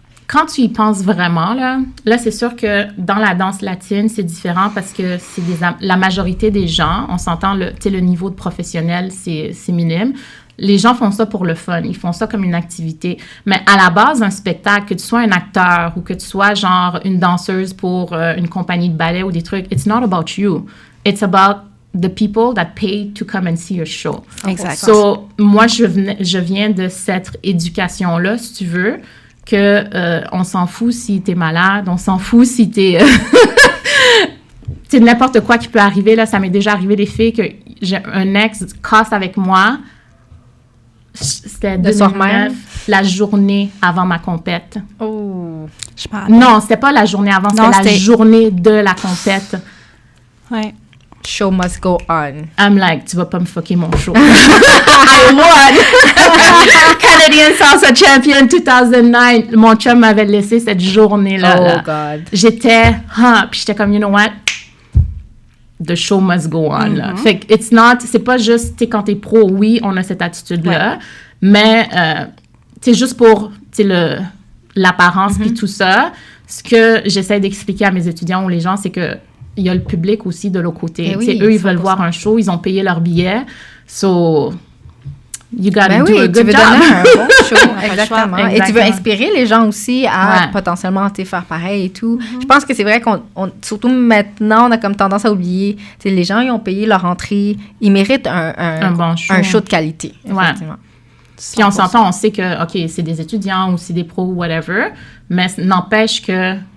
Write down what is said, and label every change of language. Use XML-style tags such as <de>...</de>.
<fr>Quand tu y penses vraiment, là c'est sûr que dans la danse latine, c'est différent parce que c'est la majorité des gens, on s'entend, le niveau de professionnel, c'est minime. Les gens font ça pour le fun, ils font ça comme une activité. Mais à la base, un spectacle, que tu sois un acteur ou que tu sois genre une danseuse pour une compagnie de ballet ou des trucs,</fr> <en>it's not about you. It's about the people that pay to come and see your show.</en> <fr>Exact. So, moi, je viens de cette éducation-là, si tu veux, que on s'en fout si t'es malade, on s'en fout si t'es... C'est n'importe quoi qui peut arriver, là. Ça m'est déjà arrivé des filles que j'ai un ex casse avec moi. C'était 2009, la journée avant ma compète. Oh! Non, c'était pas la journée avant, c'était la journée de la compète. Ouais.</fr> <en>Show must go on. I'm like,</en> <fr>tu vas pas me fucker mon show.</fr> <en>I won! Canadian Salsa Champion 2009.</en> <fr>Mon chum m'avait laissé cette journée-là.</fr> <en>Oh, God.</en> <fr>J'étais, puis j'étais comme,</fr> <en>you know what? The show must go on, là.</en> <fr>Fait que c'est pas juste, tu sais, quand t'es pro, oui, on a cette attitude-là, mais, tu sais, juste pour, tu sais, l'apparence puis tout ça, ce que j'essaie d'expliquer à mes étudiants ou les gens, c'est que il y a le public aussi de l'autre côté. Eux, ils veulent voir un show, ils ont payé leur billet.</fr> <en>So, you gotta do a good job.</en> <fr>Tu veux donner un bon show. Exactement. Et tu veux inspirer les gens aussi à potentiellement faire pareil et tout. Je pense que c'est vrai qu'on, surtout maintenant, on a comme tendance à oublier. Les gens, ils ont payé leur entrée. Ils méritent un bon show. Un show de qualité. Effectivement. Puis on s'entend, on sait que, OK, c'est des étudiants ou c'est des pros, whatever, mais n'empêche que</fr>